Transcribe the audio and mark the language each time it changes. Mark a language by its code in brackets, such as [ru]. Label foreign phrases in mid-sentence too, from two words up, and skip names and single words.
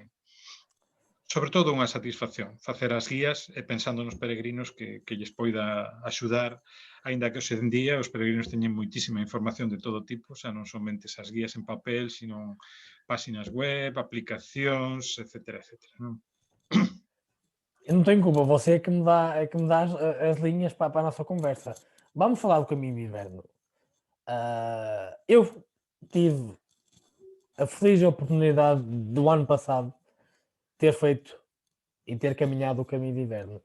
[gl] Sobre todo unha satisfacción, facer as guías e pensando nos peregrinos que lles poida axudar, aínda que hoxe en día os peregrinos teñen moitísima información de todo tipo, xa non somente esas guías en papel, sino páxinas web, aplicacións, etcétera, etcétera, non? [pt] Eu não tenho culpa, você é que me dá as linhas para a nossa conversa. Vamos falar do caminho de inverno. Eu tive a feliz oportunidade do ano passado ter feito e ter caminhado o caminho de inverno.